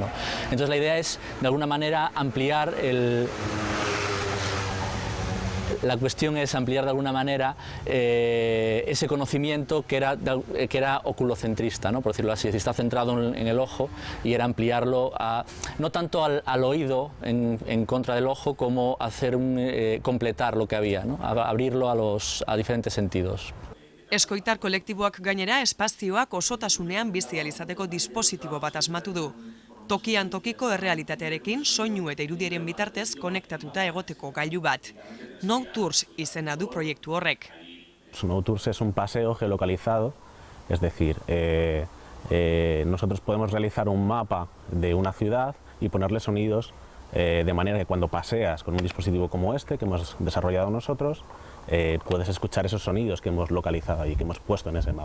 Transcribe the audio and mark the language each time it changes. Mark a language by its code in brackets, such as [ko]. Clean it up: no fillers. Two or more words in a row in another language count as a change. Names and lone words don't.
[es] Entonces la idea es de alguna manera ampliar La cuestión es ampliar de alguna manera ese conocimiento que era oculocentrista, ¿no?, por decirlo así, es decir, está centrado en el ojo, y era ampliarlo no tanto al oído en contra del ojo, como hacer completar lo que había, ¿no?, abrirlo a diferentes sentidos. [eu] Eskoitar kolektiboak gainera espazioak osotasunean bizi ahal izateko dispositibo bat asmatu du. Tokian tokiko errealitatearekin soinu eta irudiaren bitartez konektatuta egoteko gailu bat. No Tours izena du proiektu horrek. [es] No Tours es un paseo geolocalizado, es decir, nosotros podemos realizar un mapa de una ciudad y ponerle sonidos de manera que cuando paseas con un dispositivo como este que hemos desarrollado nosotros, puedes escuchar esos sonidos que hemos localizado y que hemos puesto en ese mapa.